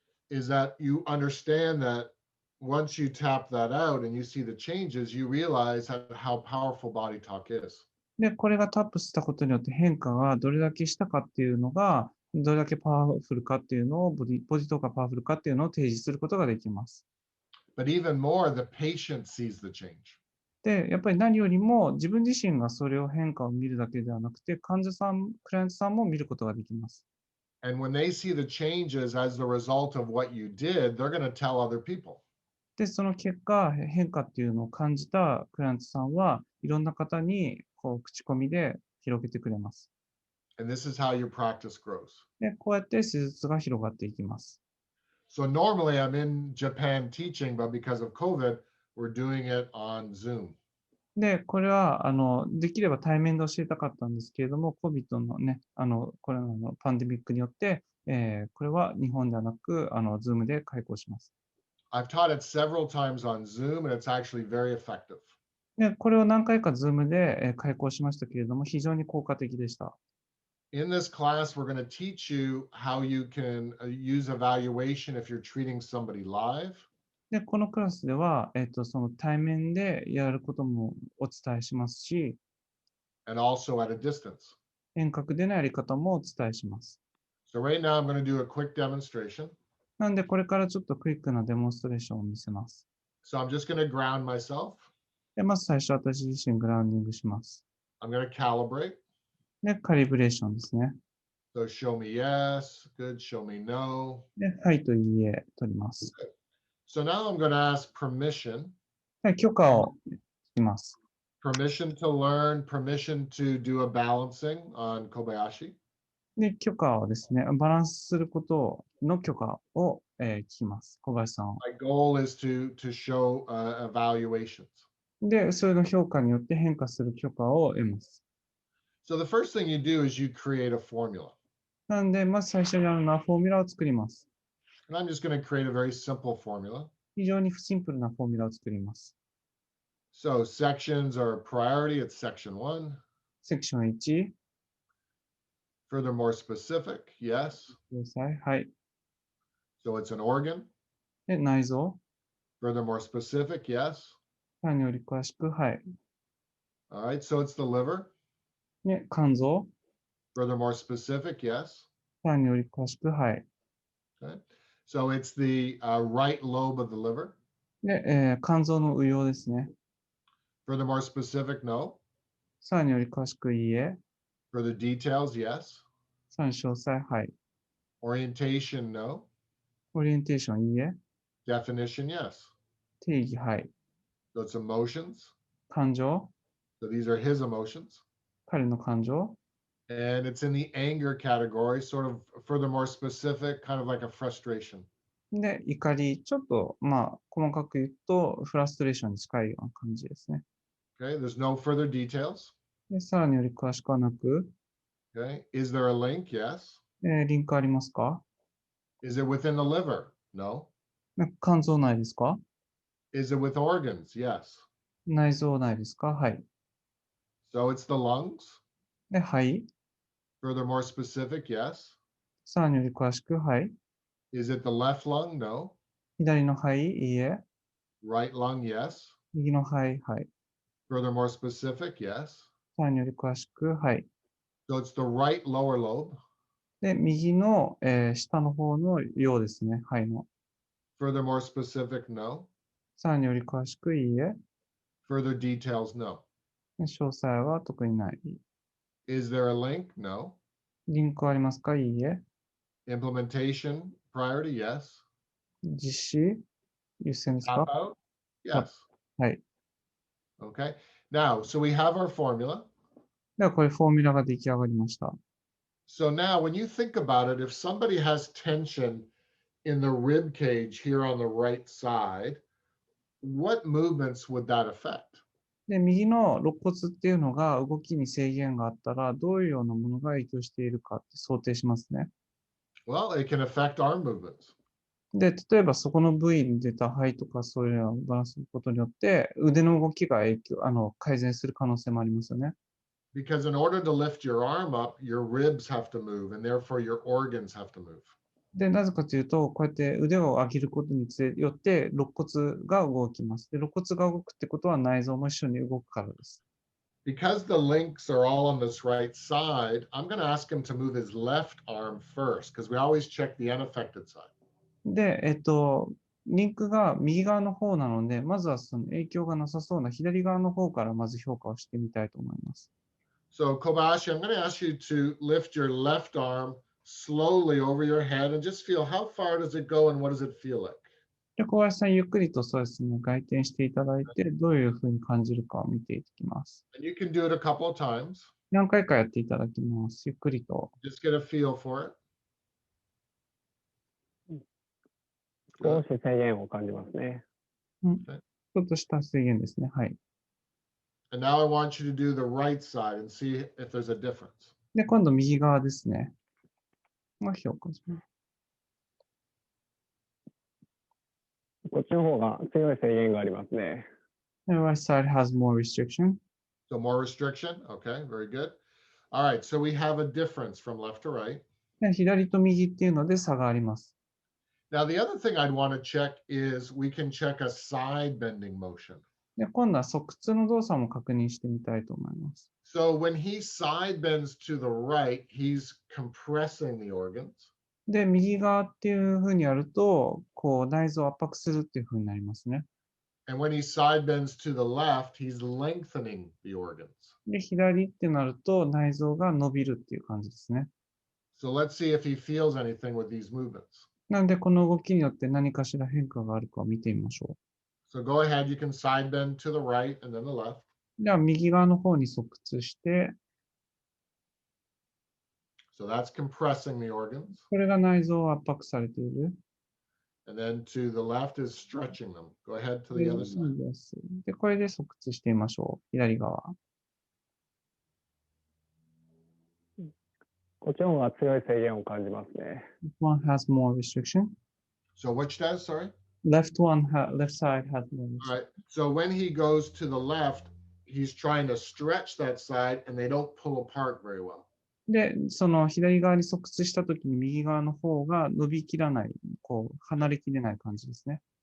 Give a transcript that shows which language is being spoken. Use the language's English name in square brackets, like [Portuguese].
[English] Is that you understand that once you tap that out and you see the changes, you realize how powerful body talk is. [Japanese] で、これがタップしたことによって変化がどれだけしたかっていうのが、どれだけパワフルかっていうのを、ボディとかパワフルかっていうのを提示することができます。 [English] But even more, the patient sees the change. [Japanese] で、やっぱり何よりも自分自身がそれを変化を見るだけではなくて、患者さん、クライアントさんも見ることができます。 [English] And when they see the changes as the result of what you did, they're going to tell other people. [Japanese] で、その結果、変化っていうのを感じたクライアントさんはいろんな方にこう口コミで広げてくれます。 [English] And this is how your practice grows. [Japanese] で、こうやって施術が広がっていきます。 [English] So normally I'm in Japan teaching, but because of COVID, we're doing it on Zoom. [Japanese] で、これは、できれば対面で教えたかったんですけれども、COVID のね、コロナのパンデミックによって、これは日本ではなく、Zoom で開講します。 [English] I've taught it several times on Zoom, and it's actually very effective. [Japanese] で、これを何回か Zoom で開講しましたけれども、非常に効果的でした。 [English] In this class, we're going to teach you how you can use evaluation if you're treating somebody live. [Japanese] で、このクラスでは、その対面でやることもお伝えしますし、 [English] and also at a distance. [Japanese] 遠隔でのやり方もお伝えします。 [English] So right now I'm going to do a quick demonstration. [Japanese] なので、これからちょっとクイックなデモンストレーションを見せます。 [English] So I'm just going to ground myself. [Japanese] で、まず最初、私自身グラウンディングします。 [English] I'm going to calibrate. [Japanese] で、カリブレーションですね。 [English] So show me yes, good, show me no. [Japanese] で、はいといいえ、取ります。 [English] So now I'm going to ask permission. [Japanese] で、許可をします。 [English] Permission to learn, permission to do a balancing on Kobayashi. [Japanese] で、許可をですね、バランスすることの許可を、聞きます。小林さんを。 [English] My goal is to show evaluations. [Japanese] で、それの評価によって変化する許可を得ます。 [English] So the first thing you do is you create a formula. [Japanese] なので、まず最初にあるのはフォーミュラを作ります。 [English] And I'm just going to create a very simple formula. [Japanese] 非常にシンプルなフォーミュラを作ります。 [English] So sections are a priority. It's section 1. [Japanese] セクション1、 [English] Further, more specific, yes. [Japanese] ください。はい。 [English] So it's an organ. [Japanese] で、内臓。 [English] Furthermore specific, yes. [Japanese] さらにより詳しく、はい。 [English] All right, so it's the liver. [Japanese] で、肝臓。 [English] Furthermore specific, yes. [Japanese] さらにより詳しく、はい。 [English] Okay. So it's the right lobe of the liver. [Japanese] で、肝臓の右葉ですね。 [English] Furthermore specific, no. [Japanese] さらにより詳しく、いいえ。 [English] Further details, yes. [Japanese] さらに詳細、はい。 [English] Orientation, no. [Japanese] オリエンテーション、いいえ。 [English] Definition, yes. [Japanese] 定義、はい。 [English] So it's emotions. [Japanese] 感情。 [English] So these are his emotions. [Japanese] 彼の感情。 [English] And it's in the anger category, sort of furthermore specific, kind of like a frustration. [Japanese] で、怒り。ちょっと、まあ、細かく言うと、フラストレーションに近いような感じですね。 [English] Okay, there's no further details. [Japanese] で、さらにより詳しくはなく、 [English] Okay, is there a link? Yes. [Japanese] リンクありますか？ [English] Is it within the liver? No. [Japanese] 肝臓内ですか？ [English] Is it with organs? Yes. [Japanese] 内臓内ですか？はい。 [English] So it's the lungs. [Japanese] で、肺。 [English] Furthermore specific, yes. [Japanese] さらにより詳しく、はい。 [English] Is it the left lung? No. [Japanese] 左の肺、いいえ。 [English] Right lung, yes. [Japanese] 右の肺、はい。 [English] Furthermore specific, yes. [Japanese] さらにより詳しく、はい。 [English] So it's the right lower lobe. [Japanese] で、右の、下の方のようですね、肺の。 [English] Furthermore specific, no. [Japanese] さらにより詳しく、いいえ。 [English] Further details, no. [Japanese] で詳細は特にない。 [English] Is there a link? No. [Japanese] リンクありますか？いいえ。 [English] Implementation priority, yes. [Japanese] 実施優先ですか？ [English] Tap out, yes. [Japanese] はい。 [English] Okay. Now, so we have our formula. [Japanese] では、これフォーミュラが出来上がりました。 [English] So now when you think about it, if somebody has tension in the rib cage here on the right side, what movements would that affect? [Japanese] で、右の肋骨っていうのが動きに制限があったら、どういうようなものが影響しているかって想定しますね。 [English] Well, it can affect arm movements. [Japanese] で、例えばそこの部位に出た肺とかそういうのをバランスすることによって、腕の動きが改善する可能性もありますよね。 [English] Because in order to lift your arm up, your ribs have to move, and therefore your organs have to move. [Japanese] で、なぜかというと、こうやって腕を上げることによって、肋骨が動きます。で、肋骨が動くってことは内臓も一緒に動くからです。 [English] Because the links are all on this right side, I'm going to ask him to move his left arm first, because we always check the unaffected side. [Japanese] で、リンクが右側の方なので、まずはその影響がなさそうな左側の方からまず評価をしてみたいと思います。 [English] So Kobayashi, I'm going to ask you to lift your left arm slowly over your head and just feel how far does it go and what does it feel like? [Japanese] で、小林さん、ゆっくりとそうですね、外転していただいて、どういうふうに感じるかを見ていきます。 [English] And you can do it a couple of times. [Japanese] 何回かやっていただきます。ゆっくりと。 [English] Just get a feel for it. [Japanese] 少し制限を感じますね。ちょっとした制限ですね。はい。 [English] And now I want you to do the right side and see if there's a difference. [Japanese] で、今度右側ですね。評価します。こっちの方が強い制限がありますね。 [English] The right side has more restriction. So more restriction. Okay, very good. All right, so we have a difference from left to right. [Japanese] で、左と右っていうので差があります。 [English] Now, the other thing I'd want to check is we can check a side bending motion. [Japanese] で、今度は側屈の動作も確認してみたいと思います。 [English] So when he side bends to the right, he's compressing the organs. [Japanese] で、右側っていうふうにやると、こう内臓を圧迫するっていうふうになりますね。 [English] And when he side bends to the left, he's lengthening the organs. [Japanese] で、左ってなると内臓が伸びるっていう感じですね。 [English] So let's see if he feels anything with these movements. [Japanese] なので、この動きによって何かしら変化があるかを見てみましょ [English] So go ahead, you can side bend to the right and then the left. [Japanese] う。では、右側の方に側屈して、 [English] So that's compressing the organs. [Japanese] これが内臓を圧迫されている。 [English] And then to the left is stretching them. Go ahead to the other side. [Japanese] で、これで側屈してみましょう。左側。こっちの方が強い制限を感じますね。 [English] This one has more restriction. So which does, sorry? Left side has more restriction. All right. So when he goes to the left, he's trying to stretch that side and they don't pull apart very well. [Japanese] で、その左側に側屈したときに右側の方が伸びきらない、こう、離れきれない感じですね。